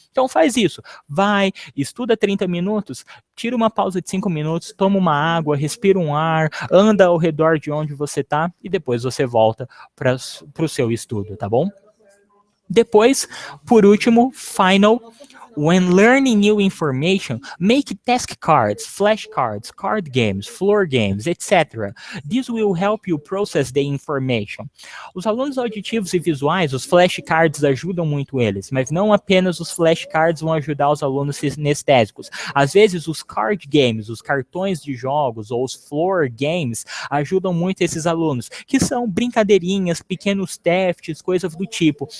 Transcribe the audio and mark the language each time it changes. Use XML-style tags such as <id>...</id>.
<pt>Então faz isso, vai, estuda 30 minutos, tira uma pausa de 5 minutos, toma uma água, respira um ar, anda ao redor de onde você está e depois você volta para o seu estudo, tá bom? Depois, por último, final.</pt> <en>When learning new information, make task cards, flashcards, card games, floor games, etc. This will help you process the information.</en> <pt>Os alunos auditivos e visuais, os flashcards ajudam muito eles, mas não apenas os flashcards vão ajudar os alunos sinestésicos. Às vezes, os card games, os cartões de jogos ou os floor games ajudam muito esses alunos, que são brincadeirinhas, pequenos testes, coisas do tipo.</pt>